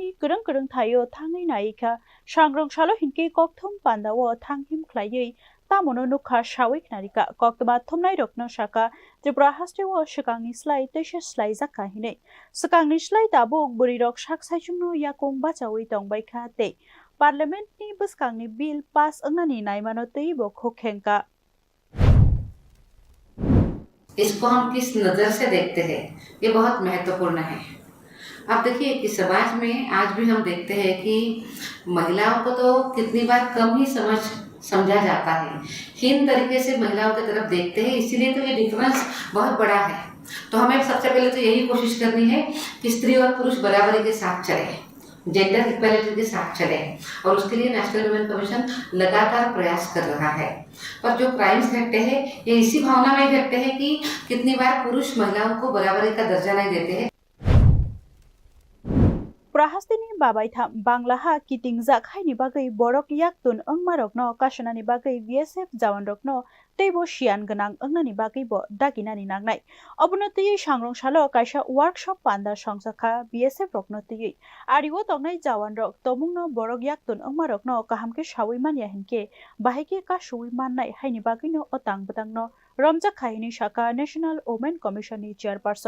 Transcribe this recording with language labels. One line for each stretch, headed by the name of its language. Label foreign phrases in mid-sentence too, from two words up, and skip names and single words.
Kok Borok: kurang thayo thangai naika sangrongshalo hinke kokthum pandao thanghim khlaiei tamono nukha shawik narika koktoma thumnai rokno saka Tripura hasteo shikangni slai teisha slai jaka hinei shikangni slai tabuk burirok saksaichungno yakong bachawi tongbaikha te parliament ni bwskangni bill pass angnani naimano tei bo khokhenka
Hindi: इसको हम किस नज़र से देखते हैं ये बहुत महत्वपूर्ण है। अब देखिए कि समाज में आज भी हम देखते हैं कि महिलाओं को तो कितनी बार कम ही समझा जाता है, हीन तरीके से महिलाओं की तरफ देखते हैं, इसीलिए तो ये डिफरेंस बहुत बड़ा है। तो हमें सबसे पहले तो यही कोशिश करनी है कि स्त्री और पुरुष बराबरी के साथ चलें,
English: gender equality
Hindi: के साथ चलें और उसके लिए नेशनल वुमेन कमीशन लगातार प्रयास कर रहा है। पर जो क्राइम्स घटते हैं ये इसी भावना में घटते हैं कि कितनी बार पुरुष महिलाओं को बराबरी का दर्जा नहीं देते हैं।
Kok Borok: Prahastini babaitham Banglaha kitingjak haini bagai borok yaktun angmarokno kashanani bagai BSF jawanrokno teibo sian ganang angnani bagai bo daginani nangnai obonoti sangrongshalo kaisa workshop panda songjakha BSF rokno tei ariwo tongnai jawanrok tomungno borok yaktun angmarokno kahamke sawi mania hinke bahaike ka sawi mannai haini bagai no otang butangno Ramja Khaini Shaka National Women Commission ni Chairperson.